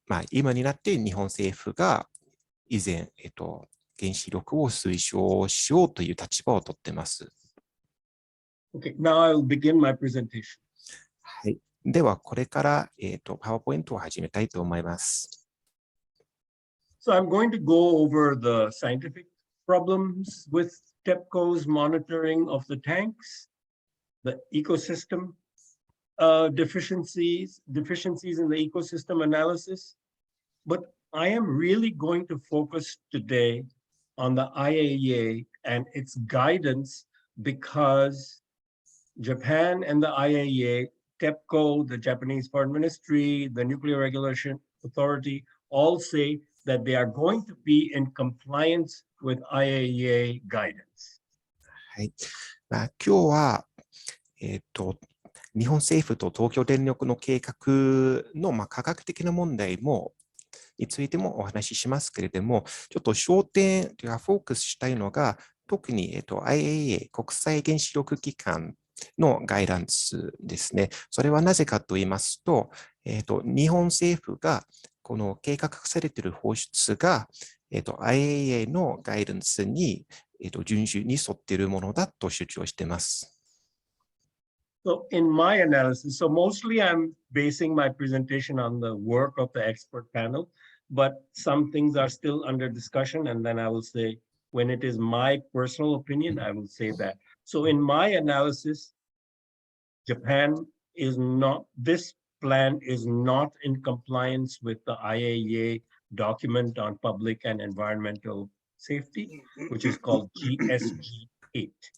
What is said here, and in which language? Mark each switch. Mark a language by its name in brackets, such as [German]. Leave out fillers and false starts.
[Japanese] 今になって日本政府が以前、原子力を推奨しようという立場をとっています。 [English] Okay, now I will begin my presentation. [Japanese] はい。では、これから、PowerPoint を始めたいと思います。 [English] So I'm going to go over the scientific problems with TEPCO's monitoring of the tanks, the ecosystem deficiencies in the ecosystem analysis. But I am really going to focus today on the IAEA and its guidance, because Japan and the IAEA, TEPCO, the Japanese Foreign Ministry, the Nuclear Regulation Authority, all say that they are going to be in compliance with IAEA guidance. [Japanese] はい。今日は、日本政府と東京電力の計画の科学的な問題についてもお話ししますけれども、ちょっと焦点がフォーカスしたいのが、特に、IAEA 国際原子力機関のガイダンスですね。それはなぜかと言いますと、日本政府がこの計画されている放出が、IAEA のガイダンスに、順守に沿っているものだと主張しています。 [English] So in my analysis, so mostly I'm basing my presentation on the work of the expert panel, but some things are still under discussion, and then I will say when it is my personal opinion, I will say that. So in my analysis, Japan is not, this plan is not in compliance with the IAEA document on public and environmental safety, which is called GSG8.